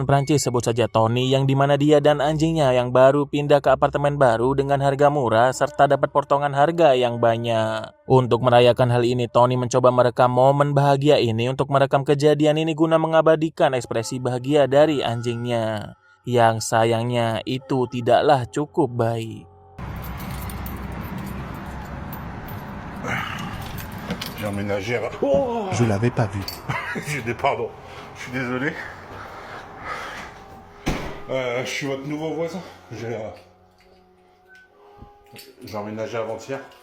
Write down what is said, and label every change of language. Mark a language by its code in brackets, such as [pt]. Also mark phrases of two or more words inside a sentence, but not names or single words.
[id] Prancis, sebut saja Tony, yang dimana dia dan anjingnya yang baru pindah ke apartemen baru dengan harga murah serta dapat potongan harga yang banyak. Untuk merayakan hal ini, Tony mencoba merekam momen bahagia ini untuk merekam kejadian ini guna mengabadikan ekspresi bahagia dari anjingnya. Yang sayangnya itu tidaklah cukup baik. [fr] J'ai emménagé à... Oh Je l'avais pas vu. Pardon, je suis désolé. Je suis votre nouveau voisin. J'ai emménagé avant-hier.